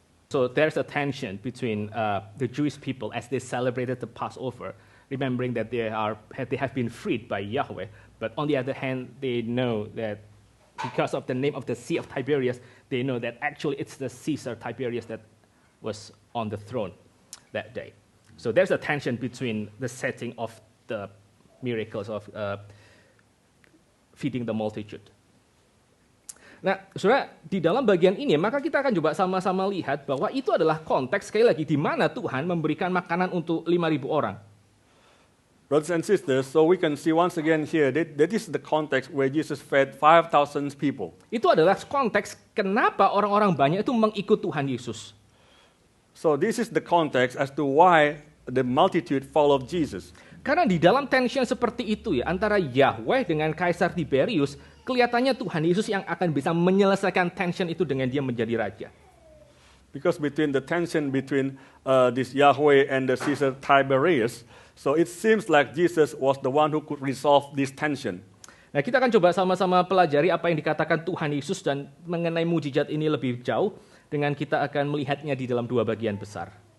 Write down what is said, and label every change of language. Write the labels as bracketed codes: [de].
[en] So there's a tension between the Jewish people as they celebrated the Passover, remembering that they have been freed by Yahweh, but on the other hand, they know that because of the name of the Sea of Tiberias, they know that actually it's the Caesar Tiberius that was on the throne that day. So there's a tension between the setting of the miracles of feeding the multitude. [id] Nah, saudara, di dalam bagian ini maka kita akan coba sama-sama lihat bahwa itu adalah konteks sekali lagi di mana Tuhan memberikan makanan untuk 5.000 orang. [en] Brothers and sisters, so we can see once again here that is the context where Jesus fed 5,000 people. [id] Itu adalah konteks kenapa orang-orang banyak itu mengikut Tuhan Yesus. [en] So this is the context as to why the multitude followed Jesus. [id] Karena di dalam tension seperti itu ya, antara Yahweh dengan Kaisar Tiberius, kelihatannya Tuhan Yesus yang akan bisa menyelesaikan tension itu dengan dia menjadi raja. [en] Because between the tension between this Yahweh and the Caesar Tiberius, so it seems like Jesus was the one who could resolve this tension. [id] Nah, kita akan coba sama-sama pelajari apa yang dikatakan Tuhan Yesus dan mengenai mujizat ini lebih jauh dengan kita akan melihatnya di dalam dua bagian besar.